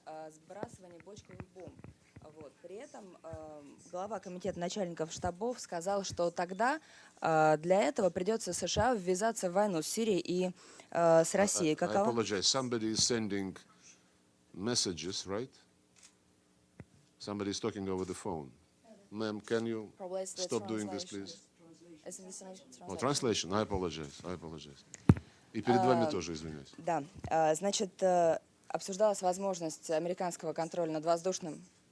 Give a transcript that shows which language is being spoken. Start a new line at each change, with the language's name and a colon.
Russian: Сбрасывание бочковых бомб. Вот. При этом глава комитета начальников штабов сказал, что тогда для этого придется США ввязаться в войну с Сирией и с Россией.
English: I apologize. Somebody is sending messages, right? Somebody is talking over the phone. Ma'am, can you stop doing this, please? Oh, translation. I apologize.
Russian: И перед вами тоже извиняюсь. Да. Значит, обсуждалась возможность американского контроля над воздушным...